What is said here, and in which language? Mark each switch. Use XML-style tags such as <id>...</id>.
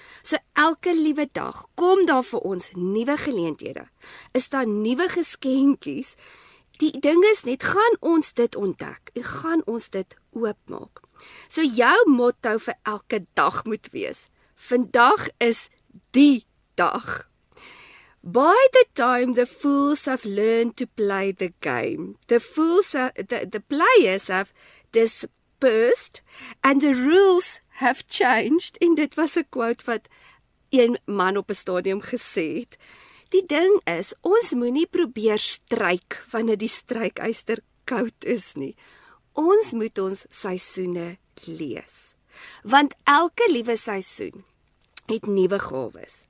<af>So elke liewe dag kom daar vir ons nuwe geleenthede. Is daar nuwe geskenkies? Die ding is net, gaan ons dit ontdek en gaan ons dit oopmaak. So jou motto vir elke dag moet wees, vandag is die dag.</af> <en>By the time the fools have learned to play the game, the players have dispersed and the rules have changed.</en> <af>En dit was 'n quote wat een man op 'n stadium gesê het. Die ding is, ons moenie probeer stryk wanneer die strykyster koud is nie. Ons moet ons seisoene lees. Want elke liewe seisoen het nuwe gawes.</af>